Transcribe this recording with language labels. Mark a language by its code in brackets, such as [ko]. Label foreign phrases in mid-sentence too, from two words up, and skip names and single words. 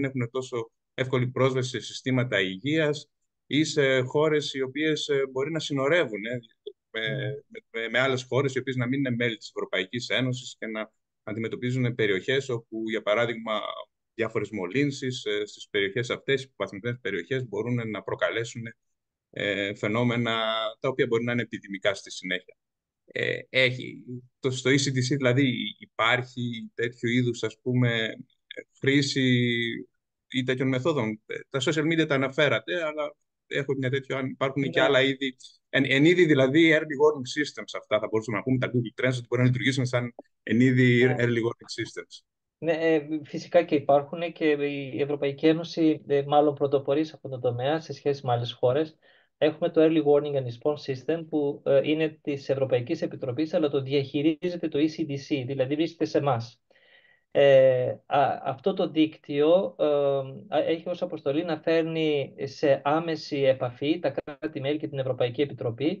[el] έχουν τόσο εύκολη πρόσβαση σε συστήματα υγείας ή σε χώρες οι οποίες μπορεί να συνορεύουν με άλλες χώρες οι οποίες να μην είναι μέλη της Ευρωπαϊκής Ένωσης και να αντιμετωπίζουν περιοχές όπου, για παράδειγμα, διάφορες μολύνσεις στις περιοχές αυτές, οι υποβαθμισμένες περιοχές, μπορούν να προκαλέσουν φαινόμενα τα οποία μπορεί να είναι επιδημικά στη συνέχεια. Στο ECDC δηλαδή υπάρχει τέτοιου είδους, ας πούμε, χρήση ή τέτοιων μεθόδων. Τα [en] social media [el] τα αναφέρατε, αλλά έχω μια τέτοια, υπάρχουν και άλλα είδη. Εν είδη δηλαδή [en] early warning systems, [el] αυτά θα μπορούσαμε να πούμε, τα Google Trends, ότι μπορεί να λειτουργήσουν σαν εν είδη [en] early warning systems. [el] Ναι, φυσικά και υπάρχουν και η Ευρωπαϊκή Ένωση μάλλον πρωτοπορεί σε αυτόν τον τομέα σε σχέση με άλλες χώρες. έχουμε το Early Warning and Response System που είναι της Ευρωπαϊκής Επιτροπής, αλλά το διαχειρίζεται το ECDC, δηλαδή βρίσκεται σε εμάς. Αυτό το δίκτυο έχει ως αποστολή να φέρνει σε άμεση επαφή τα κράτη-μέλη και την Ευρωπαϊκή Επιτροπή.